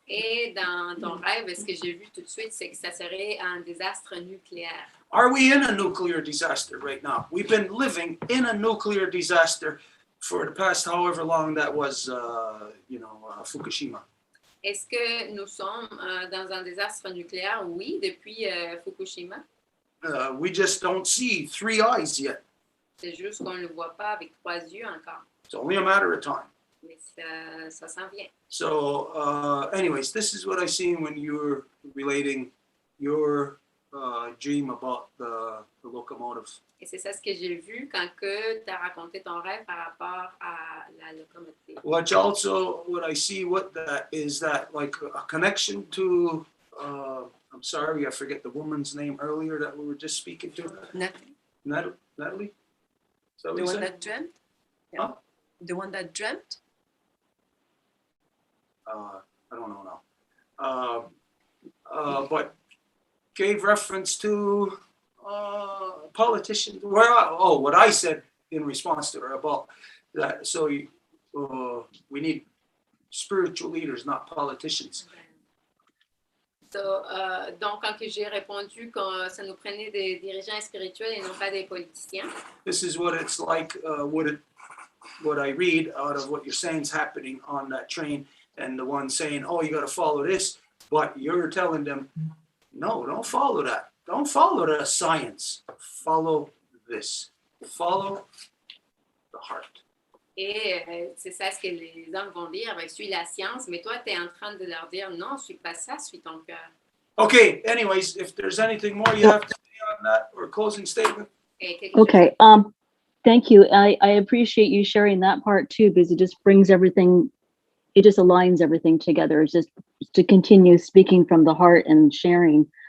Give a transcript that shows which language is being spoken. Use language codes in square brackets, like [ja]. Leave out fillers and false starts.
[fr] Et dans ton rêve, ce que j'ai vu tout de suite, c'est que ça serait un désastre nucléaire. [en] Are we in a nuclear disaster right now? We've been living in a nuclear disaster for the past however long that was, Fukushima. [fr] Est-ce que nous sommes dans un désastre nucléaire? Oui, depuis Fukushima. [en] We just don't see three eyes yet. [fr] C'est juste qu'on ne le voit pas avec 3 yeux encore. [en] It's only a matter of time. [fr] Mais ça s'en vient. [en] So, anyways, this is what I seen when you were relating your dream about the locomotive. [fr] Et c'est ça ce que j'ai vu quand tu as raconté ton rêve par rapport à la locomotive. [en] What I see what that is that like a connection to, I'm sorry, I forget the woman's name earlier that we were just speaking to. Natalie? So the one that dreamt? Yeah. Huh? The one that dreamt? I don't know now. But gave reference to politicians. What I said in response to her about that. So we need spiritual leaders, not politicians. [fr] So, donc, quand j'ai répondu que ça nous prenait des dirigeants spirituels et non pas des politiciens. [en] This is what it's like, what I read out of what you're saying is happening on that train, and the one saying, oh, you got to follow this, but you're telling them, no, don't follow that. Don't follow the science. Follow this. Follow the heart. [fr] Et c'est ça ce que les hommes vont dire, suis la science, mais toi, tu es en train de leur dire, non, suis pas ça, suis ton cœur. [en] Okay, anyways, if there's anything more you have to say on that or a closing statement. Okay, thank you. I appreciate you sharing that part too, because it just brings everything, it just aligns everything together. It's just to continue speaking from the heart and sharing.